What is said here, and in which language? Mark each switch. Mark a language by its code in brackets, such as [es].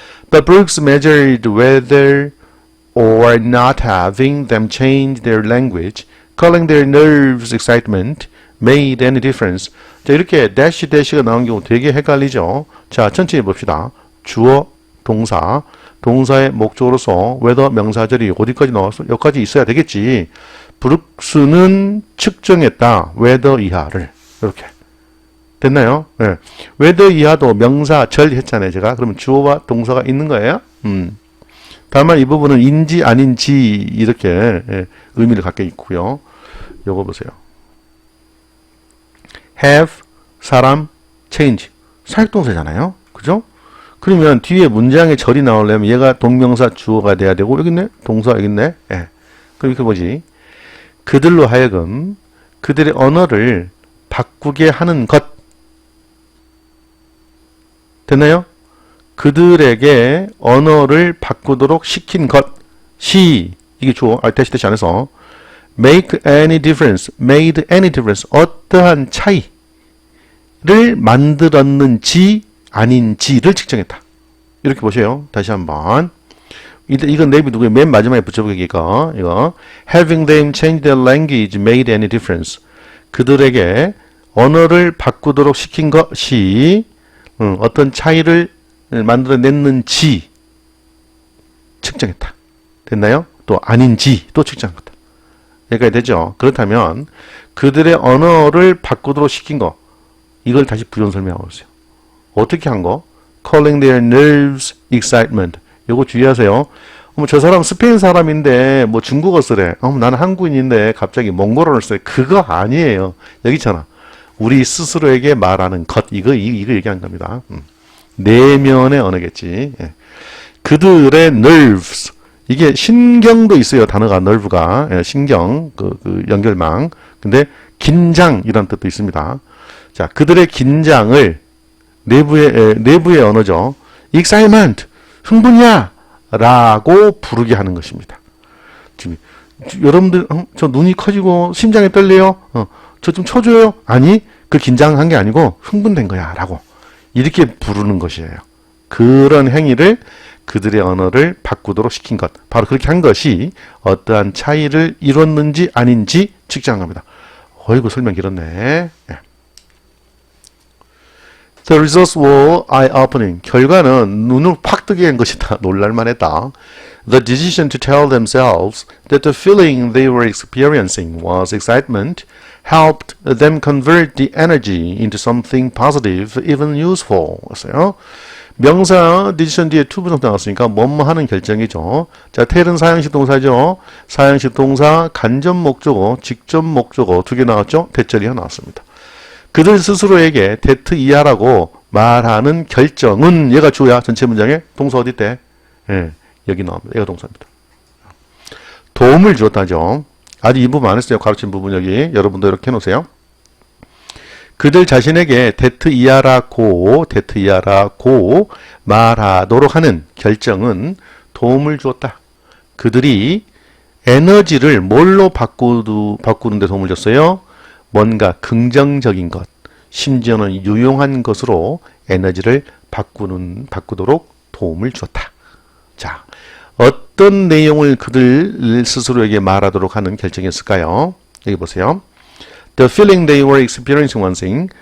[en] But Brooks measured whether or not having them change their language, calling their nerves excitement, made any difference. [ko] 자, 이렇게 대시가 나온 경우 되게 헷갈리죠. 자, 천천히 봅시다. 주어, 동사, 동사의 목적으로서 whether 명사절이 어디까지 나왔어? 여기까지 있어야 되겠지. 브룩스는 측정했다. whether 이하를. 이렇게. 됐나요? 네. whether 이하도 명사, 절 했잖아요. 제가. 그러면 주어와 동사가 있는 거예요. 다만 이 부분은 인지 아닌지 이렇게 의미를 갖게 있고요. 요거 보세요. [en] have, 사람, change. [ko] 사역동사잖아요. 그죠? 그러면 뒤에 문장의 절이 나오려면 얘가 동명사 주어가 돼야 되고 여기 있네? 동사 여기 있네? 예. 그럼 이렇게 보지. 그들로 하여금 그들의 언어를 바꾸게 하는 것. 됐나요? 그들에게 언어를 바꾸도록 시킨 것이 이게 주어. 대시 안에서 [en] make any difference, made any difference. [ko] 어떠한 차이를 만들었는지 아닌지를 측정했다. 이렇게 보세요. 다시 한번. 이건 내비두고 맨 마지막에 붙여보기가 이거 [en] having them change their language made any difference. [ko] 그들에게 언어를 바꾸도록 시킨 것이 어떤 차이를 만들어냈는지 측정했다. 됐나요? 또 아닌지 또 측정했다. 여기까지 되죠? 그렇다면 그들의 언어를 바꾸도록 시킨 거 이걸 다시 부연 설명하고 있어요. 어떻게 한 거? [en] Calling their nerves excitement. [ko] 요거 주의하세요. 저 사람 스페인 사람인데 뭐 중국어 쓰래. 나는 한국인인데 갑자기 몽골어를 쓰래. 그거 아니에요. 여기 있잖아. 우리 스스로에게 말하는 것. 이거 얘기한 겁니다. 내면의 언어겠지. 예. 그들의 nerves. 이게 신경도 있어요. 단어가 nerve가. 예, 신경, 그 연결망. 근데 긴장이라는 뜻도 있습니다. 자, 그들의 긴장을 내부의 언어죠. excitement, 흥분이야! 라고 부르게 하는 것입니다. 지금 여러분들 저 눈이 커지고 심장이 떨려요? 저 좀 쳐줘요? 아니, 그 긴장한 게 아니고 흥분된 거야 라고 이렇게 부르는 것이에요. 그런 행위를 그들의 언어를 바꾸도록 시킨 것, 바로 그렇게 한 것이 어떠한 차이를 이뤘는지 아닌지 측정한 겁니다. 어이구 설명 길었네. [en] The results were eye-opening. [ko] 결과는 눈을 확 뜨게 한 것이다. 놀랄만 했다. [en] The decision to tell themselves that the feeling they were experiencing was excitement helped them convert the energy into something positive, even useful. [ko] 였어요. 명사 decision 뒤에 to 부정 나왔으니까 뭐뭐 하는 결정이죠. 자, tell은 사형식 동사죠. 사형식 동사, 간접 목적어, 직접 목적어 두 개 나왔죠. 대절이가 나왔습니다. 그들 스스로에게 that 이하라고 말하는 결정은 얘가 주야. 전체 문장에 동사 어디 때? 예, 여기 나옵니다. 얘가 동사입니다. 도움을 주었다죠. 아직 이 부분 안 했어요. 가르친 부분 여기 여러분도 이렇게 해놓으세요. 그들 자신에게 that 이하라고 말하도록 하는 결정은 도움을 주었다. 그들이 에너지를 뭘로 바꾸는데 도움을 줬어요? 뭔가 긍정적인 것, 심지어는 유용한 것으로 에너지를 바꾸도록 도움을 주었다. 자, 어떤 내용을 그들 스스로에게 말하도록 하는 결정이었을까요? 여기 보세요. [en] The feeling they were experiencing one thing.